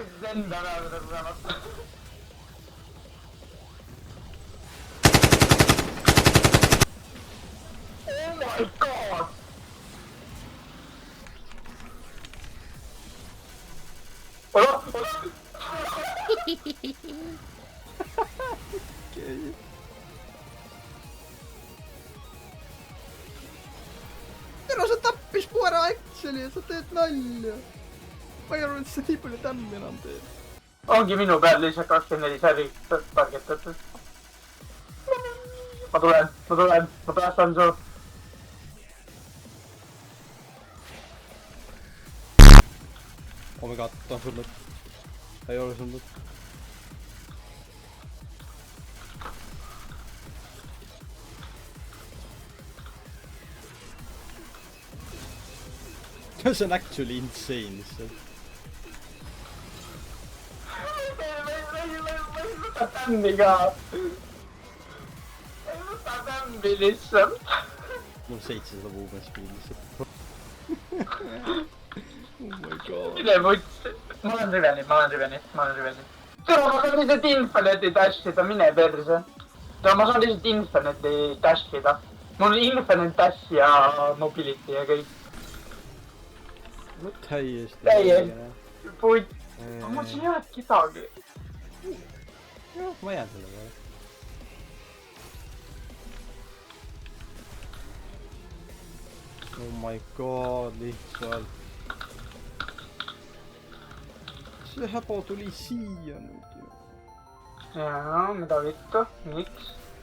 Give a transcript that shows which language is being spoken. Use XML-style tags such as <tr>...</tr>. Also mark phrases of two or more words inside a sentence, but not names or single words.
<et>enda peale tulemata.</et> <en>Oh my god! Olah!</en> <et>okei. Tere, sa tappis mu ära actually ja sa teed nalja. Ma ei arva, et sa nii palju tämmi enam teed. Ongi minu peal lihtsalt 24 säri targetatud. Ma tulen, ma päästan su.</et> <en>Oh my god,</en> <et>ta on surnud. Ta ei ole surnud. See on actually insane lihtsalt. Võta tämmi ka. Võta tämmi lihtsalt. Mul 700</et> <en>movement speed</en> <et>lihtsalt.</et> <en>Oh my god.</en> <et>Mine vuts. Ma olen riveni. Tere, ma saan lihtsalt infinite'i dashida, mine perse. Tere, ma saan lihtsalt infinite'i dashida. Mul on</et> <en>infinite dash</en> <et>ja mobility ja kõik. Täiesti. Putt. Mul siin ei ole kedagi. Jah, ma jään selle peale.</et> <en>Oh my god,</en> <et>lihtsalt. See häba tuli siia nüüd ju. Jaa, mida vittu? Miks?</et>